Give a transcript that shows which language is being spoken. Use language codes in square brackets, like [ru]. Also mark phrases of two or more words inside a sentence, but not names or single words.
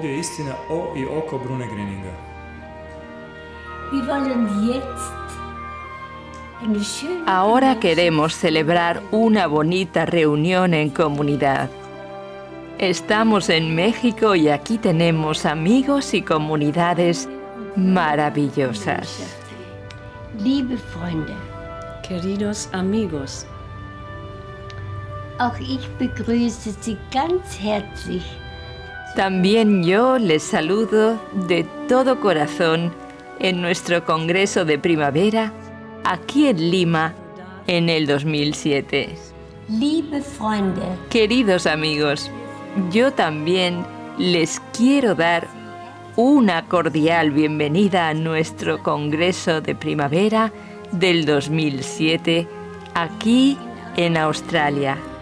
[es] Ahora queremos celebrar una bonita reunión en comunidad. Estamos en México y aquí tenemos amigos y comunidades maravillosas. [de] Liebe Freunde, [es] queridos amigos, [de] auch ich begrüße Sie ganz herzlich. [es] También yo les saludo de todo corazón en nuestro Congreso de Primavera, aquí en Lima, en el 2007. [de] Liebe Freunde, [es] queridos amigos, yo también les quiero dar una cordial bienvenida a nuestro Congreso de Primavera del 2007, aquí en Australia.